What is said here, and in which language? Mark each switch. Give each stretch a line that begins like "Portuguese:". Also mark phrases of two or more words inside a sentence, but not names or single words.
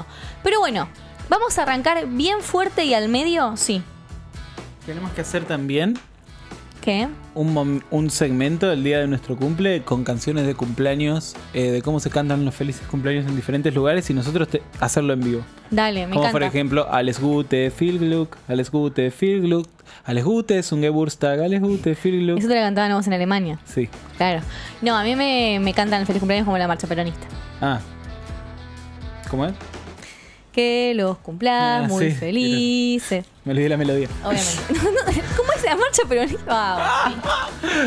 Spanish: Pero bueno, vamos a arrancar bien fuerte y al medio, sí. Tenemos que hacer también ¿Qué? un segmento el día de nuestro cumple con canciones de cumpleaños, de cómo se cantan los felices cumpleaños en diferentes lugares y nosotros hacerlo en vivo. Dale, me Como encanta. por ejemplo,
German: Alles Gute, viel Glück, Alles Gute, viel Glück, Alles Gute es un Geburtstag, Alles Gute, viel Glück.
Spanish: Eso te la cantaban vos en Alemania. Sí. Claro. No, a mí me cantan el feliz cumpleaños como la marcha peronista. Ah. ¿Cómo es? Que los cumplas muy sí, felices. Me olvidé la melodía. Obviamente. ¿Cómo es la marcha peronista? Wow.